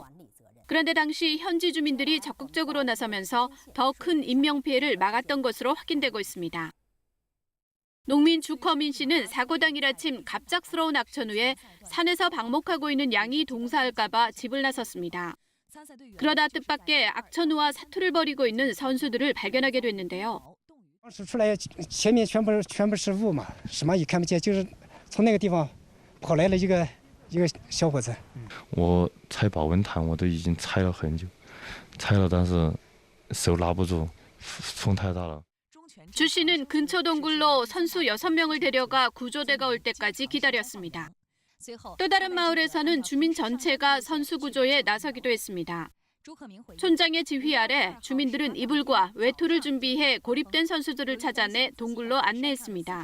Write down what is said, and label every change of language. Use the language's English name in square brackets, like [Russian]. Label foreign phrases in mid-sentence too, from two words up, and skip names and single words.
[Korean] 그런데 당시 현지 주민들이 적극적으로 나서면서 더 큰 인명피해를 막았던 것으로 확인되고 있습니다. 농민 주커민 씨는 사고 당일 아침 갑작스러운 악천 후에 산에서 방목하고 있는 양이 동사할까 봐 집을 나섰습니다. 그러다 뜻밖의 악천 후와 사투를 벌이고 있는 선수들을 발견하게 됐는데요. [Chinese] 出来前面全部是雾嘛，什么也看不见，就是从那个地方跑来了一个小伙子。我踩保温毯我都已经踩了很久，踩了但是手拿不住，风太大了。 [Korean] 주 씨는 근처 동굴로 선수 6명을 데려가 구조대가 올 때까지 기다렸습니다. 또 다른 마을에서는 주민 전체가 선수 구조에 나서기도 했습니다. 촌장의 지휘 아래 주민들은 이불과 외투를 준비해 고립된 선수들을 찾아내 동굴로 안내했습니다.